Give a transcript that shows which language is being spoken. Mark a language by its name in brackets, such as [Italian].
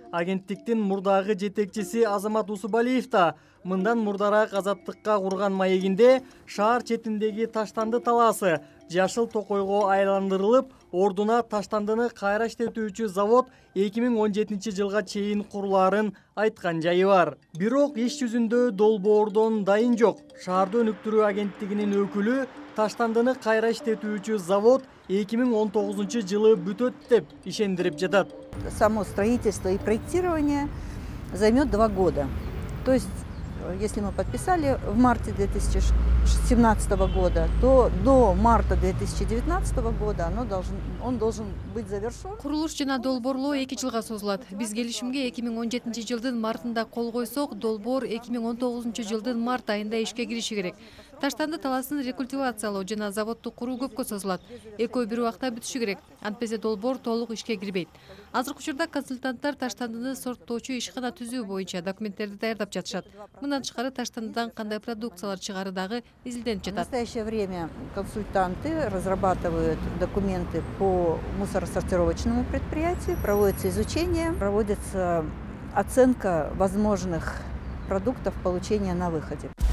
[Kyrgyz] Агенттиктин мурдагы жетекчиси Азамат Усубалиев да мындан мурдараак Азаттыкка курган маегинде шаар четиндеги таштанды талаасы жашыл токойго айландырылып, ордуна таштандыны кайра иштетүүчү завод 2017 жылга чейин курулаарын айткан жайы бар. Бирок иш жүзүндө долбоордон дайын жок. Шаарды өнүктүрүү агенттигинин өкүлү таштандыны кайра иштетүүчү завод 2019 жылы бүтөт деп ишендирип жатат. [Russian] Само строительство и проектирование займет 2 года. То есть, если мы подписали в марте 2017 года, то до марта 2019 года он должен быть завершен. [Kyrgyz] Курулуш жана долбоорлоо 2 жылга созулат. Биз келишимге 2017 жылдын мартында кол койсок, долбоор 2019 жылдын март айында ишке кириши керек. Таштанды талаасын рекультивациялоо жана заводду куруу көпкө созулат. Экөө бир убакта бүтүшү керек. Антпесе долбоор толук ишке кирбейт. Азыркы учурда консультанттар таштандыны сорттоочу ишкана түзүү боюнча документтерди даярдап жатышат. Мындан тышкары таштандыдан кандай продукциялар чыгары дагы изилденип жатат. [Russian] В настоящее время консультанты разрабатывают документы по мусоросортировочному предприятию, проводится изучение, проводится оценка возможных продуктов получения на выходе.